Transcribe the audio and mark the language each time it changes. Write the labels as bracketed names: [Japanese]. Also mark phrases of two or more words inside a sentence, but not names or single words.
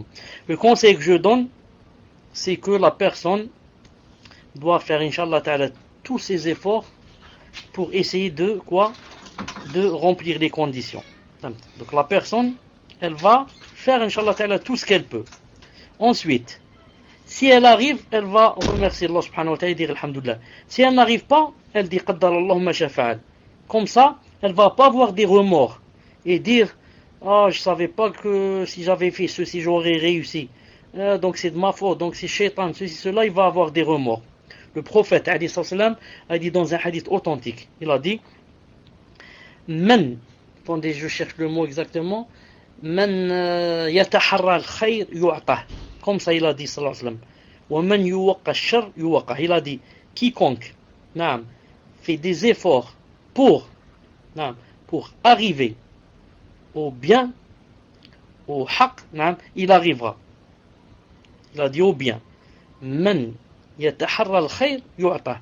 [French] Le conseil que je donne, c'est que la personne doit faire, [Arabic] إن شاء الله تعالى, [French] tous ses efforts pour essayer de remplir les conditions. Donc la personne, elle va faire, [Arabic] إن شاء الله تعالى, [French] tout ce qu'elle peut. Ensuite, si elle arrive, elle va remercier [Arabic] الله سبحانه وتعالى [French] et dire alhamdulillah. Si elle n'arrive pas, elle dit [Arabic] قدر الله ما شاء فعل. [French] Comme ça, elle va pas avoir des remords et dire je savais pas que si j'avais fait ceci, j'aurais réussi. Donc c'est de ma faute, donc c'est shaitan, ceci, cela, il va avoir des remords. Le prophète a dit dans un hadith authentique, il a dit attendez, je cherche le mot exactement, [Arabic] يتحر الخير يعطه. [French] Comme ça il a dit [Arabic] صلى الله عليه وسلم. ومن يوق الشر يوقه. [French] Il a dit quiconque fait des efforts pour arriver au bien, au haqq, il arrivera. Il a dit au bien. [Arabic] من يتحر الخير يعطه.